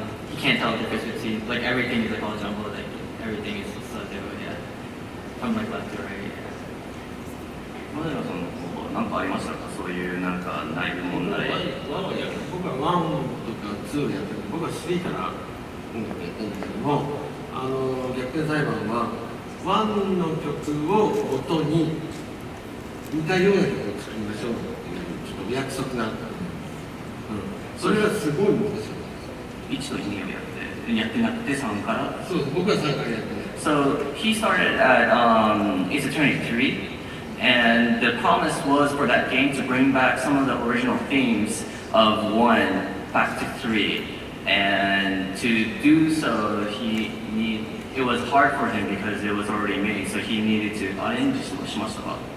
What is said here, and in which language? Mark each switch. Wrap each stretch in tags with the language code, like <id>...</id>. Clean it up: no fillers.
<en>He can't tell the difference between like everything is like all jumbled, like everything is so different, yeah. From like left to right.</en> <ja>小野寺さんの方は何かありましたか、そういうなんか内部問題。僕は1とか2やってる、僕は3から音楽やったんですけども、逆転裁判は1の曲を元に似たような曲を作りましょうっていうちょっと約束があった。それはすごい難しい。 1と2をやってなくて3から。そうです、僕は3からやってない。</ja> <en>So he started at Ace Attorney 3, and the promise was for that game to bring back some of the original themes of 1 back to 3. And to do so, it was hard for him because it was already made, so he needed to</en> <ja>アレンジしましたか？</ja>